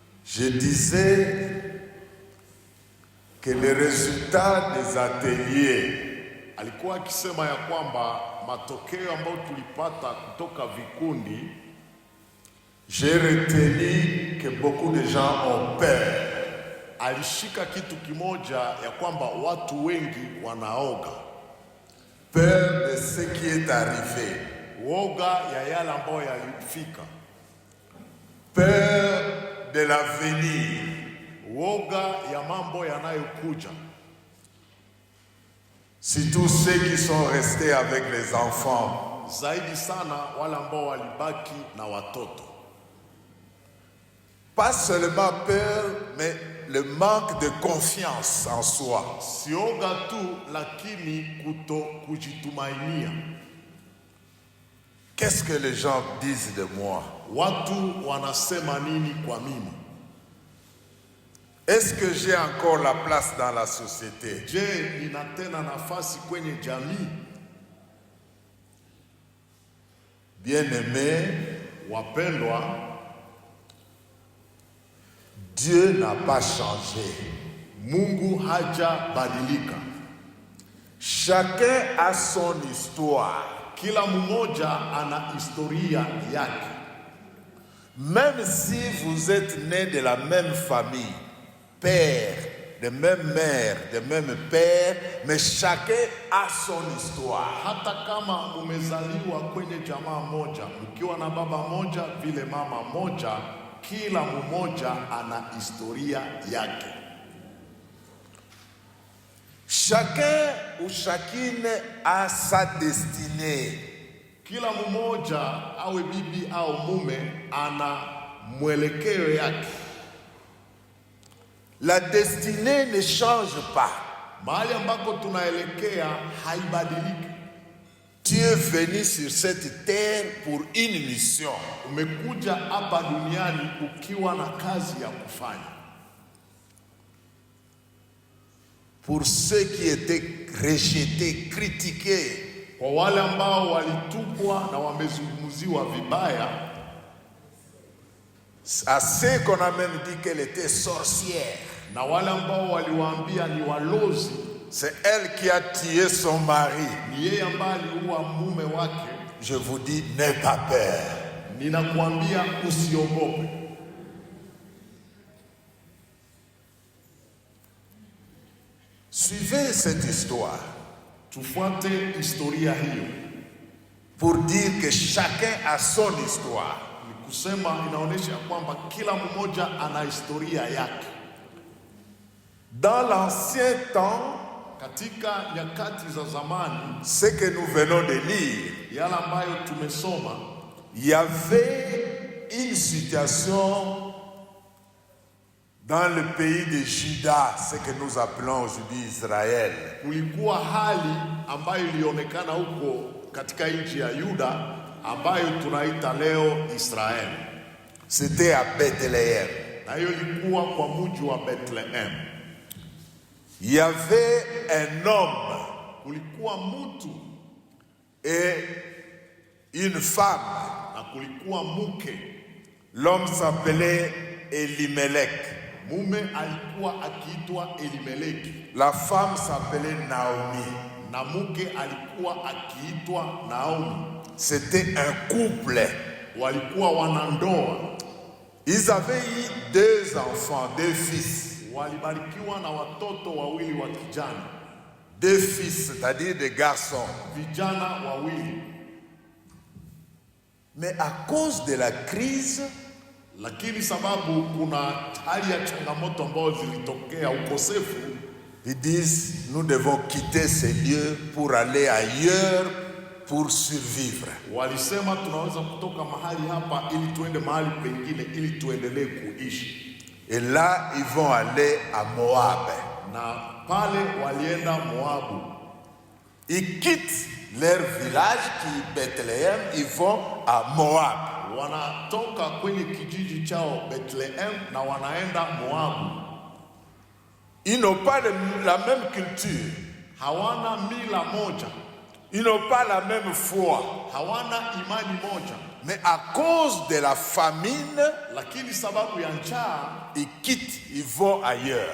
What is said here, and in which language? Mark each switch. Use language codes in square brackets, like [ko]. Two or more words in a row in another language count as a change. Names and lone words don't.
[fr] Je disais que les résultats des ateliers, [sw] alikuwa akisema ya kwamba matokeo ambayo tulipata kutoka vikundi, [fr] j'ai retenu que beaucoup de gens ont peur. [sw] Alishika kitu kimoja ya kwamba watu wengi wanaoga. [fr] Peur de ce qui est arrivé. [sw] Woga ya yale ambayo yalifika. [fr] Peur de l'avenir. [sw] Woga ya mambo yanayokuja. [fr] Surtout ceux qui sont restés avec les enfants. [sw] Zaidi sana wale ambao walibaki na watoto. [fr] Pas seulement peur, mais le manque de confiance en soi. [sw] Sioga tu, lakini kujitumainia. [fr] Qu'est-ce que les gens disent de moi? [sw] Watu wanasema nini kwa mimi? [fr] Est-ce que j'ai encore la place dans la société? [sw] Je, nina tena nafasi kwenye jamii? [fr] Bien-aimés, [sw] wapendwa, [fr] Dieu n'a pas changé. [sw] Mungu hajabadilika. [fr] Chacun a son histoire. [sw] Kila mmoja ana historia yake. [fr] Même si vous êtes nés de la même famille, père, de même mère, de même père, mais chacun a son histoire. [sw] Hata kama mumezaliwa kwenye jamaa moja, mkiwa na baba moja vile mama moja, kila mmoja ana historia yake. [fr] Chacun ou chacune a sa destinée. [sw] Kila mmoja, awe bibi au mume, ana mwelekeo yake. [fr] La destinée ne change pas. [sw] Mahali ambako tunaelekea haibadiliki. [fr] Tu es venu sur cette terre pour une mission. [sw] Umekuja hapa duniani ukiwa na kazi ya kufanya. [fr] Pour ceux qui étaient rejetés, critiqués, [sw] kwa wale ambao walitupwa na wamezungumziwa vibaya, [fr] à ceux qu'on a même dit qu'elle était sorcière, [sw] na wale ambao waliwaambia ni walozi, [fr] c'est elle qui a tué son mari, [sw] ni yeye ambaye aliua mume wake, [fr] je vous dis, n'aie pas peur. [sw] Ninakuambia usiogope. [fr] Suivez cette histoire. [sw] Tufuate historia hiyo. [fr] Pour dire que chacun a son histoire. [sw] Ni kusema inaonyesha kwamba kila mmoja ana historia yake. [fr] Dans l'ancien temps, [sw] katika nyakati za zamani, [fr] ce que nous venons de lire, [sw] yale ambayo tumesoma, [fr] il y avait une situation dans le pays de Juda, ce que nous appelons aujourd'hui Israël. [sw] Kulikuwa hali ambayo ilionekana huko katika nchi ya Yuda ambayo tunaita leo Israel. [fr] C'était à Bethléem. [sw] Na hiyo ilikuwa kwa mji wa Bethlehem. [fr] Il y avait un homme, [sw] kulikuwa mtu, [fr] et une femme. [sw] Na kulikuwa mke. [fr] L'homme s'appelait Elimelech. [sw] Mume alikuwa akiitwa Elimeleki. [fr] La femme s'appelait Naomi. [sw] Na mke alikuwa akiitwa Naomi. [fr] C'était un couple. [sw] Walikuwa wanandoa. [fr] Ils avaient eu 2 enfants, 2 fils. [sw] Walibarikiwa na watoto wawili wa kijana. [fr] 2 fils, c'est-à-dire des garçons. [sw] Vijana wawili. [fr] Mais à cause de la crise, [sw] lakini sababu kuna hali ya changamoto ambazo zilitokea, ukosefu, [fr] ils disent nous devons quitter ces lieux pour aller ailleurs pour survivre. [sw] Walisema tunaweza kutoka mahali hapa ili tuende mahali pengine ili tuendelee kuishi. [fr] Et là ils vont aller à Moab. [sw] Na pale walienda Moabu. [fr] Ils quittent leur village qui est Bethléem, ils vont à Moab. [sw] Wanatoka kwenye kijiji chao Bethlehem na wanaenda Moabu. [fr] Ils n'ont pas la même culture. [sw] Hawana mila moja. [fr] Ils n'ont pas la même foi. [sw] hawana imani moja, [fr] Mais à cause de la famine, [sw] lakini sababu ya njaa [fr] ils quittent, ils vont ailleurs.